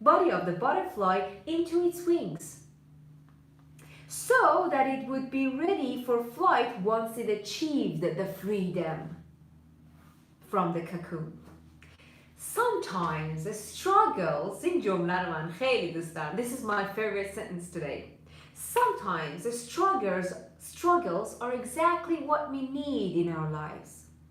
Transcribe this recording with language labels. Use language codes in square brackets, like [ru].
[en] of the butterfly into its wings, so that it would be ready for flight once it achieved the freedom from the cocoon. Sometimes struggles, [fa] این جمله رو من خیلی دوست دارم. [en] This is my favorite sentence today. Sometimes struggles are exactly what we need in our lives.